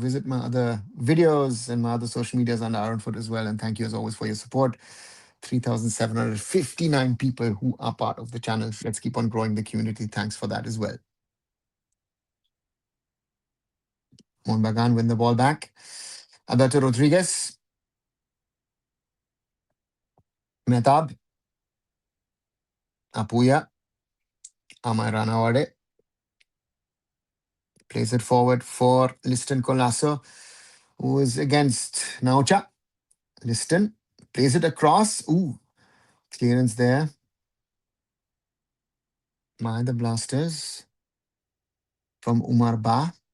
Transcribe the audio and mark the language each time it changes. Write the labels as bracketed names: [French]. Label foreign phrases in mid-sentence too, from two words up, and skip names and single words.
[English] Visit my other videos and my other social medias under arunfoot as well. And thank you as always for your support. 3,759 people who are part of the channel. Let's keep on growing the community. Thanks for that as well. Mohun Bagan win the ball back. Alberto Rodriguez. Mehtab. Apuya. Amay Ranawade. Plays it forward for Liston Colasso, who is against Naucha. Liston plays it across. Ooh, clearance there by the Blasters from Umar Ba.